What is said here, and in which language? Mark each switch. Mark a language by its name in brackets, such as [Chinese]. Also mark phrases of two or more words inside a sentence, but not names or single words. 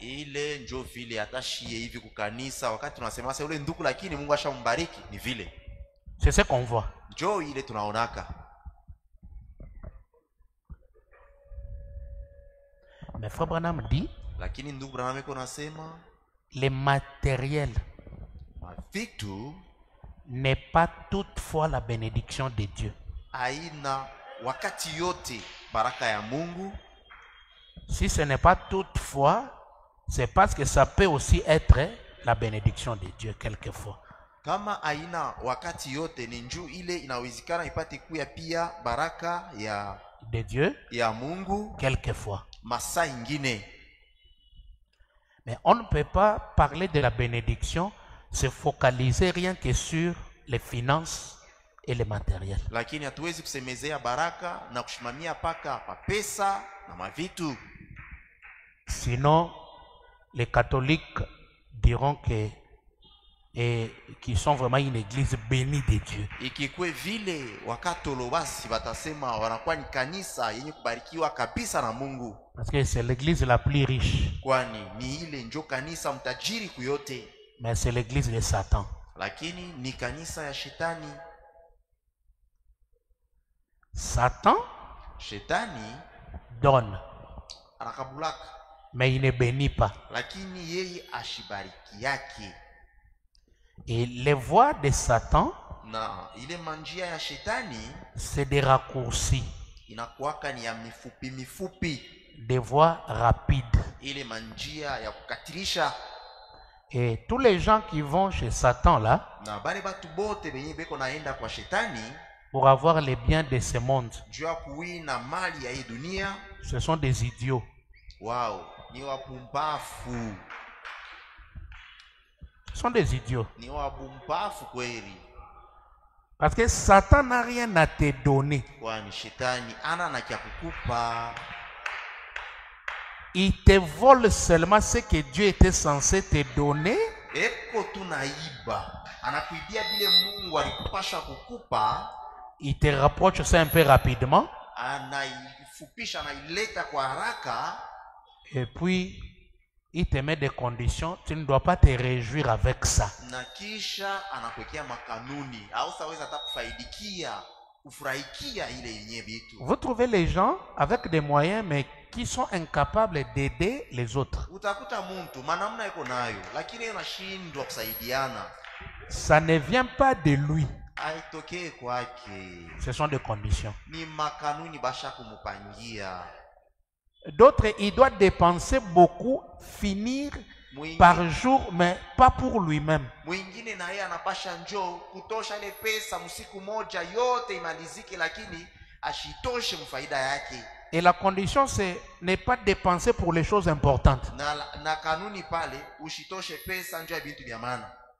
[Swahili] Ile njo vile atashie hivi kukanisa wakati tunasema sasa ule ndugu lakini Mungu ashambariki, ni vile [French] c'est ce qu'on voit. [Swahili] Njo ile tunaonaka. [French] Mais Frère Branham dit, [Swahili] lakini ndugu Branham iko nasema [French] le matériel [Swahili] mavitu [French] n'est pas toutefois la bénédiction de Dieu. [Swahili] Aina wakati yote baraka ya Mungu. [French] Si ce n'est pas toutefois, c'est parce que ça peut aussi être la bénédiction de Dieu quelquefois. [Swahili] Kama aina wakati yote ni njuu ile inawezekana ipate kuya pia baraka ya [French] de Dieu [Swahili] ya Mungu [French] quelquefois. [Swahili] Masaa ingine. [French] Mais on ne peut pas parler de la bénédiction, se focaliser rien que sur les finances et le matériel. [Swahili] Lakini hatuwezi kusemezea baraka na kushimamia paka pa pesa na mavitu. [French] Sinon, les catholiques diront que qui sont vraiment une église bénie de Dieu. [Swahili] Ikikwe vile wakatolo basi watasema wanakuwa ni kanisa yenye kubarikiwa kabisa na Mungu. [French] Parce que c'est l'église la plus riche. [Swahili] Kwani ni ile njo kanisa mtajiri kuyote. [French] Mais c'est l'église de Satan. [Swahili] Lakini ni kanisa ya Shetani. [French] Satan [Swahili] Shetani [French] donne, [Swahili] anakabulaka, [French] mais il ne bénit pas. [Swahili] lakini yeye ashibariki yake. [French] Et les voies de Satan, [Swahili] Na ile manjia ya Shetani [French] c'est des raccourcis, [Swahili] inakuwaka ni ya mifupi mifupi, [French] des voies rapides. [Swahili] ile manjia ya kukatirisha. [French] Et tous les gens qui vont chez Satan là, [Swahili] Na bale batu bote benye beko naenda kwa Shetani [French] pour avoir les biens de ce monde, [Swahili] juu ya kuwina mali ya hii dunia, [French] ce sont des idiots. [Swahili] wao ni wapumbafu. [French] Ce sont des idiots. [Swahili] Ni wapumbafu kweli. [French] Parce que Satan n'a rien à te donner. [Swahili] Kwani Shetani ana na kia kukupa. [French] Il te vole seulement ce que Dieu était censé te donner. [Swahili] Eko tunaiba. Anakuibia bile Mungu alikupasha kukupa. [French] Il te rapproche ça un peu rapidement. [Swahili] Anaifupisha, anaileta kwa haraka. [French] Et puis, il te met des conditions, tu ne dois pas te réjouir avec ça. [Swahili] na kisha anakuwekea makanuni, hautaweza hata kufurahikia ile yenye vitu. [French] Vous trouvez les gens avec des moyens mais qui sont incapables d'aider les autres. [Swahili] Utakuta mtu manamna yuko nayo lakini anashindwa kusaidiana. [French] Ça ne vient pas de lui. [Swahili] Haitokee kwake. [French] Ce sont des conditions. [Swahili] Ni makanuni basha kumupangia. [French] D'autres, il doit dépenser beaucoup, finir par jour, mais pas pour lui-même. [Swahili] Mwingine na yeye anapasha njoo kutosha ile pesa msiku moja yote imalizike, lakini ashitoshe mfaida yake. [French] Et la condition, c'est ne pas dépenser pour les choses importantes. [Swahili] Na kanuni pale ushitoshe pesa njoo ya vitu vya maana.